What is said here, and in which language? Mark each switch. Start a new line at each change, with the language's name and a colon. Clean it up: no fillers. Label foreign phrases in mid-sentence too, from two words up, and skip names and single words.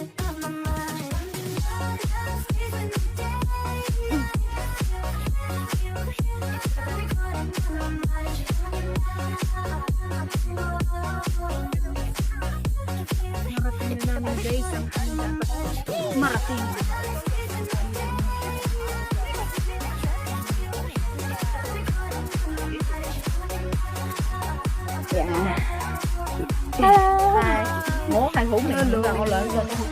Filipino: Marating na namin guys ang marating. Yan.
English: Hello.
Vietnamese: Ủa, hai hũ này
English: Hello.
Vietnamese: là con lớn rồi.